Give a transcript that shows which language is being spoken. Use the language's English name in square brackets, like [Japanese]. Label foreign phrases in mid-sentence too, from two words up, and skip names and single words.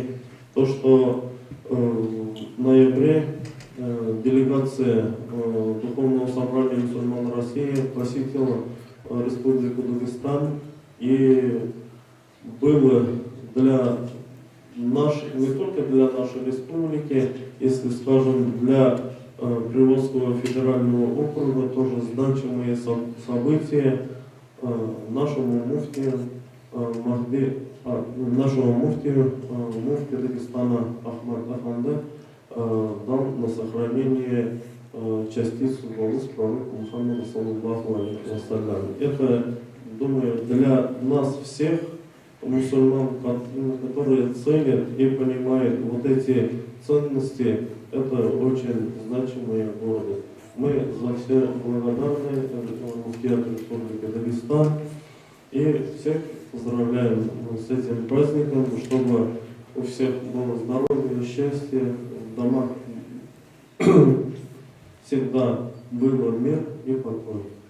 [Russian] то, что в ноябре делегация Духовного собрания мусульман России посетила Республику Дагестан, и было для нашей, не только для нашей республики, если скажем, для Приволжского федерального округа тоже значимые события. Нашему муфтию муфти Дагестана Ахмад Афанды дал на сохранение частицу волос пророка Мухаммада, [Arabic] صلى الله عليه وسلم. [Russian] Это, думаю, для нас всех мусульман, которые ценят и понимают вот эти ценности, это очень значимые города. Мы за все благодарны муфтиату Республики Дагестан и всех поздравляем с этим праздником, чтобы у всех было здоровье, счастье, в домах всегда было мир и покой.